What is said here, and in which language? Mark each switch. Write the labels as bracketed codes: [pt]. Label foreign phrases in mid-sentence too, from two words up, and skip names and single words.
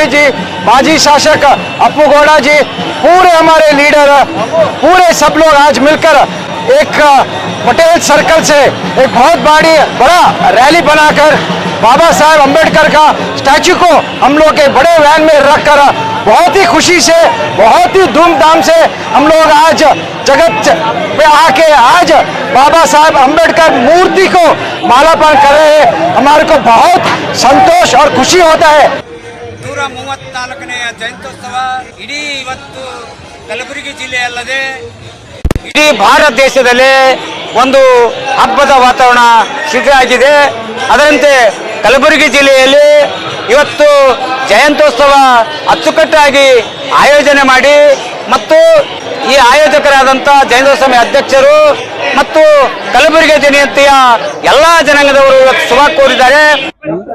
[hi] जी, माजी शासक अपू गौड़ा जी, पूरे हमारे लीडर पूरे सब लोग आज मिलकर एक पटेल सर्कल से एक बहुत बड़ा रैली बनाकर बाबा साहब अम्बेडकर का स्टैचू को हम लोग के बड़े वैन में रखकर बहुत ही खुशी से बहुत ही धूमधाम से हम लोग आज जगत पे आके आज बाबा साहब अम्बेडकर मूर्ति को मालार्पण कर रहे हैं। हमारे को बहुत संतोष और खुशी होता है। [kn] 134ನೇ ಜಯಂತ್ಯೋತ್ಸವ ಇಡೀ ಇವತ್ತು ಕಲಬುರಗಿ ಜಿಲ್ಲೆಯಲ್ಲದೆ ಇಡೀ ಭಾರತ ದೇಶದಲ್ಲಿ ಒಂದು ಹಬ್ಬದ ವಾತಾವರಣ ಸೃಷ್ಟಿಯಾಗಿದೆ। ಅದರಂತೆ ಕಲಬುರಗಿ ಜಿಲ್ಲೆಯಲ್ಲಿ ಇವತ್ತು ಜಯಂತ್ಯೋತ್ಸವ ಅಚ್ಚುಕಟ್ಟಾಗಿ ಆಯೋಜನೆ ಮಾಡಿ ಮತ್ತು ಈ ಆಯೋಜಕರಾದಂಥ ಜಯಂತ್ಯೋತ್ಸವ ಅಧ್ಯಕ್ಷರು ಮತ್ತು ಕಲಬುರಗಿ ಜಯಂತಿಯ ಎಲ್ಲ ಜನಾಂಗದವರು ಇವತ್ತು ಶುಭ ಕೋರಿದ್ದಾರೆ।